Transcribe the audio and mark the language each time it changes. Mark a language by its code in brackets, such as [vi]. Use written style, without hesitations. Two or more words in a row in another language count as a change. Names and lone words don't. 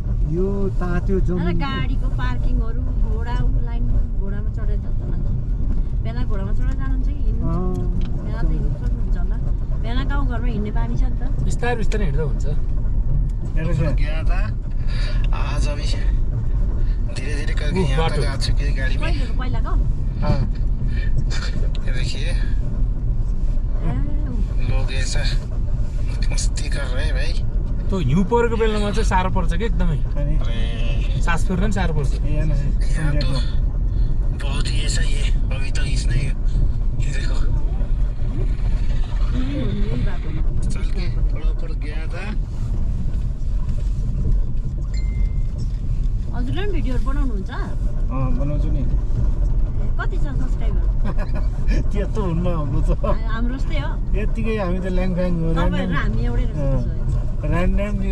[ne] यो तात्यो गाडीको पार्किङहरू घोडामा चढेर जान्छ मान्छे बेला घोडामा चढेर जानुहुन्छ कि हिँड्नु बेला त हिँड्नु सक्नुहुन्छ होला बेला गाउँघरमा हिँड्ने बानी छ नि त बिस्तारै बिस्तारै हिँड्दा हुन्छ [hi] आज धीरे धीरे करके यहाँ तक आ चुके हैं गाड़ी में [ne] पहिलाको [hi] हाँ ये देखिए लोग ऐसा मस्ती कर रहे हैं भाई [ne] त्यो हिउँ परेको बेलामा चाहिँ साह्रो पर्छ कि एकदमै सास फेर्न पनि साह्रो पर्छ [hi] यहाँ तो बहुत ही ऐसा ही है अभी तक इसने ये देखो चल के थोड़ा ऊपर गया था [ne] हजुरले पनि भिडियोहरू बनाउनुहुन्छ बनाउँछु नि कति छ सब्सक्राइबर त्यस्तो हुन्न हाम्रो त हाम्रो जस्तै हो यतिकै हामी त ल्याङफ्याङ हो तपाईहरु हामी एउटै रहेछ ऱ्यान्डमली